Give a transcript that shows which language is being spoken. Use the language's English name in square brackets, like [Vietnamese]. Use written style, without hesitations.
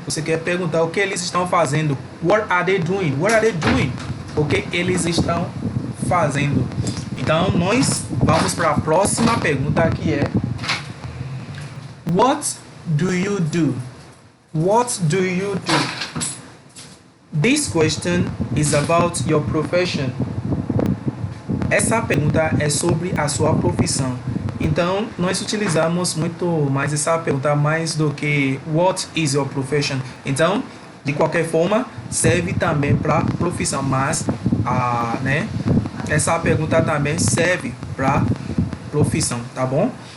[Portuguese] Você quer perguntar o que eles estão fazendo. [English] What are they doing? [Portuguese] What are they doing? O que eles estão fazendo? Então, nós vamos para a próxima pergunta, que é [English] what do you do? What do you do? This question is about your profession. [Portuguese] Essa pergunta é sobre a sua profissão. Então, nós utilizamos muito mais essa pergunta mais do que [English] what is your profession. [Portuguese] Então, de qualquer forma, serve também para profissão, mas né, essa pergunta também serve para profissão, tá bom?